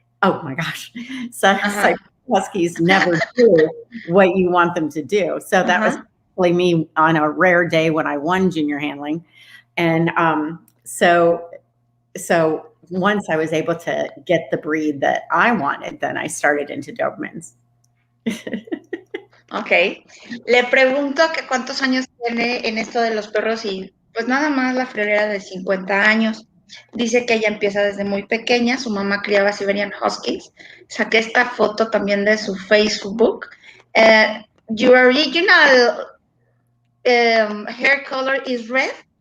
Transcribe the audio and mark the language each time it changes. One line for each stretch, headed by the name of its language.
English: Oh my gosh, Siberian Huskies never do what you want them to do. So that was really me on a rare day when I won junior handling, and so once I was able to get the breed that I wanted, then I started into Dobermans. Ok.
Spanish: Le pregunto que cuántos años tiene en esto de los perros y pues nada más la friolera de 50 años. Dice que ella empieza desde muy pequeña, su mamá criaba Siberian Huskies. Saqué esta foto también de su Facebook.
English: Your original hair color is red?